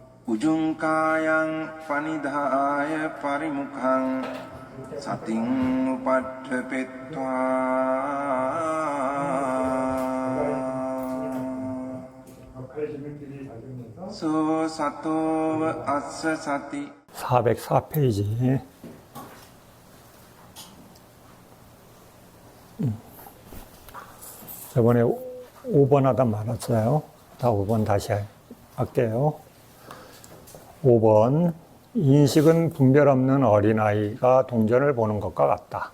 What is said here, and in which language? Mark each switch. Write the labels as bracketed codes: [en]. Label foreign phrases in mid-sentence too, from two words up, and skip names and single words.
[pi] උජුංකායං පනිදාය පරිමුඛං සතින් උපට්ඨපෙත්වා සෝ සතෝව අස්ස සති [ko] 404페이지. 저번에 5번 하다 말았어요. 다 5번 다시 할게요. 5번. 인식은 분별 없는 어린아이가 동전을 보는 것과 같다.